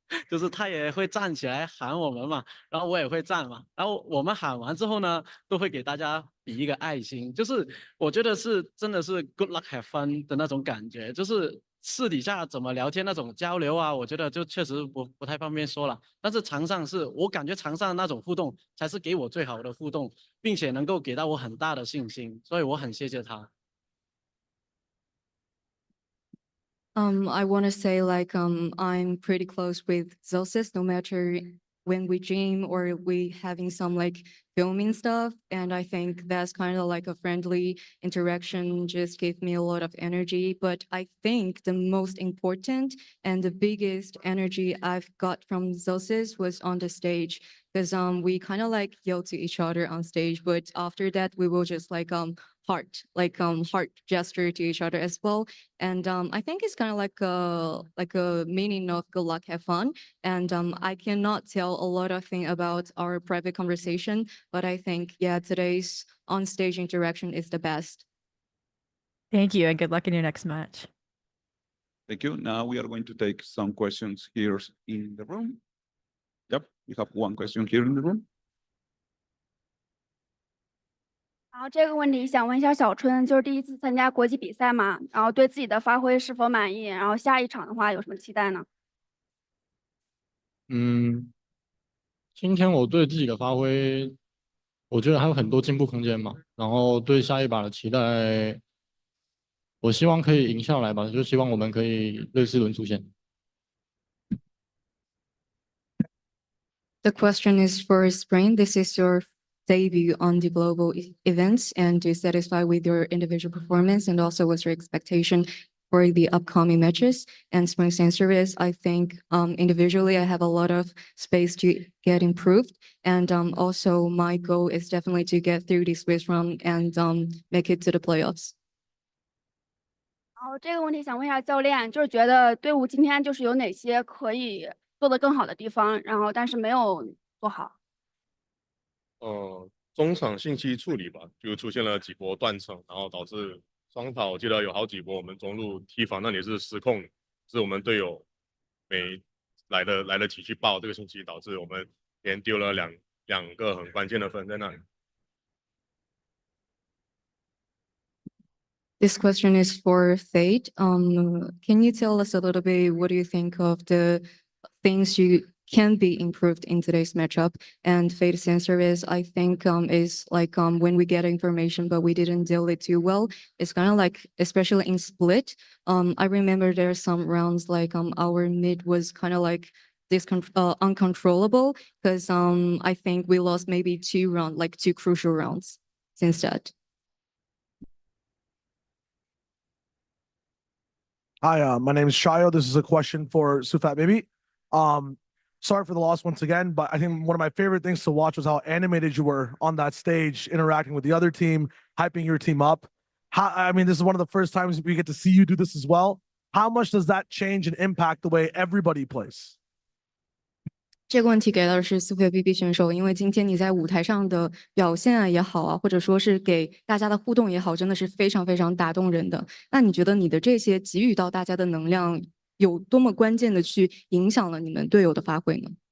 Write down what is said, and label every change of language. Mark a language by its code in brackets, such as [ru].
[zh] 就是他也会站起来喊我们嘛，然后我也会站嘛，然后我们喊完之后呢，都会给大家比一个爱心，就是我觉得是真的是 [en] good luck have fun [zh] 的那种感觉，就是私底下怎么聊天那种交流啊，我觉得就确实不太方便说了，但是场上是我感觉场上那种互动才是给我最好的互动，并且能够给到我很大的信心，所以我很谢谢他。 [en] I want to say like I'm pretty close with Zelsis no matter when we gym or we having some like filming stuff, and I think that's kind of like a friendly interaction just gave me a lot of energy. But I think the most important and the biggest energy I've got from Zelsis was on the stage, because we kind of like yell to each other on stage, but after that we will just like heart gesture to each other as well. And I think it's kind of like a meaning of good luck, have fun. And I cannot tell a lot of things about our private conversation, but I think yeah, today's on stage interaction is the best. Thank you, and good luck in your next match. Thank you. Now we are going to take some questions here in the room. Yep, we have one question here in the room. [zh] 然后这个问题想问一下小春，就是第一次参加国际比赛嘛，然后对自己的发挥是否满意？然后下一场的话有什么期待呢？今天我对自己的发挥，我觉得还有很多进步空间嘛。然后对下一把的期待，我希望可以赢下来吧，就希望我们可以类似轮出现。 [en] The question is for Spring. This is your debut on the global events, and are you satisfied with your individual performance? And also, what's your expectation for the upcoming matches? And Spring's answer is, I think individually, I have a lot of space to get improved. And also, my goal is definitely to get through this first round and make it to the playoffs. [zh] 然后这个问题想问一下教练，就是觉得队伍今天就是有哪些可以做得更好的地方，然后但是没有做好。中场信息处理吧，就出现了几波断层，然后导致双塔，我记得有好几波我们中路踢防那里是失控，是我们队友没来得及去报这个信息，导致我们连丢了两个很关键的分在那里。 [en] This question is for Fate. Can you tell us a little bit what do you think of the things you can be improved in today's matchup? And Fate's answer is, I think is like when we get information but we didn't deal it too well. It's kind of like, especially in split. I remember there are some rounds like our mid was kind of like uncontrollable because I think we lost maybe two crucial rounds since that. Hi, my name is Shayo. This is a question for Sufat Baby. Sorry for the loss once again, but I think one of my favorite things to watch was how animated you were on that stage, interacting with the other team, hyping your team up. I mean, this is one of the first times we get to see you do this as well. How much does that change and impact the way everybody plays? [zh] 这个问题给的是苏菲 BB 选手，因为今天你在舞台上的表现啊也好啊，或者说是给大家的互动也好，真的是非常非常打动人的。那你觉得你的这些给予到大家的能量，有多么关键的去影响了你们队友的发挥呢